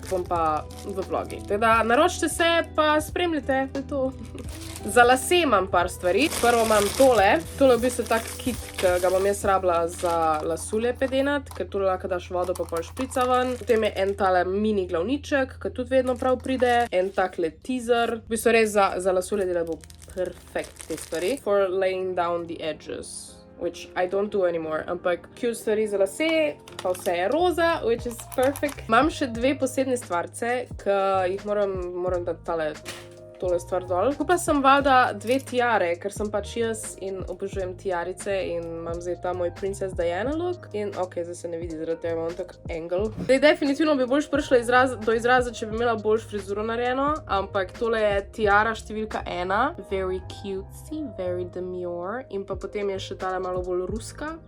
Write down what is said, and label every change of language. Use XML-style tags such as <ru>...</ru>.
<sl>Bom pa v vlogi. Teda naročite se, pa spremljite. To je to. Za lase imam par stvari. Prvo imam tole. Tole je v bistvu tak kit, ki ga bom jaz rabila za lasulje pedenat, ker tole lahko daš vodo, pa pol šprica ven. Potem je en tale mini glavniček, ki tudi vedno prav pride. En takle teaser. V bistvu res za lasulje dela bo perfekt te stvari.</sl> <en>For laying down the edges, which I don't do anymore.</en> <sl>Ampak cute stvari za lase, pa vse je roza,</sl> <en>which is perfect.</en> <sl>Imam še dve posebne stvarce, ki jih moram dati tole stvar dol. Kupila sem valjda dve tiare, ker sem pač jaz in obožujem tiarice in imam zdaj ta moj Princess Diana look. In ok, zdaj se ne vidi, zaradi tega imam tak angle. Zdaj definitivno bi boljš prišla do izraza, če bi imela boljš frizuro narejeno, ampak tole je tiara številka 1.</sl> <en>Very cutesy, very demure.</en> <sl>In pa potem je še tale malo bolj ruska.</sl>